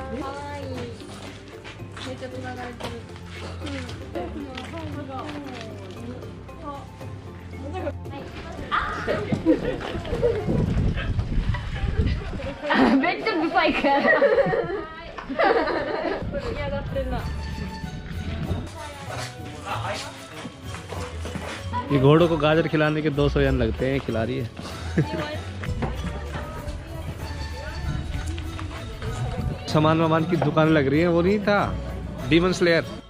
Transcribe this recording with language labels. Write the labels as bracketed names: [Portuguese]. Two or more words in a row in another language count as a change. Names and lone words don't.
[Japanese] 可愛い。めっちゃ繋がれてる。めっちゃブサイクやな。嫌がってんな。 [Hindi] ये घोड़ों को गाजर खिलाने के 200 येन लगते हैं, खिला रही है। सामान वामान की दुकान लग रही है, वो नहीं था डीमन स्लेयर।